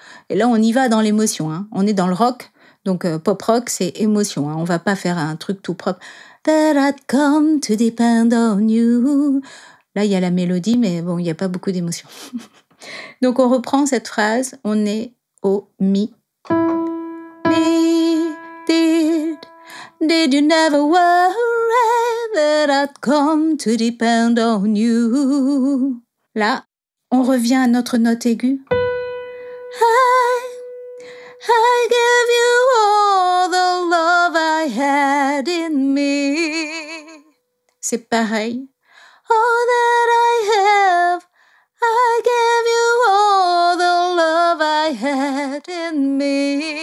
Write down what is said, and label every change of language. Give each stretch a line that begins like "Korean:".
French: Et là, on y va dans l'émotion, hein? On est dans le rock. Donc, pop rock, c'est émotion. Hein? On va pas faire un truc tout propre.
English: That I'd come to depend on you.
French: Là, il y a la mélodie, mais bon, il n'y a pas beaucoup d'émotion. Donc, on reprend cette phrase. On est au mi.
English: Mi, did you never worry that I'd come to depend on you?
French: Là, on revient à notre note aiguë.
English: I gave you all the love I had in me.
French: C'est pareil.
English: All that I have, I gave you all the love I had in me.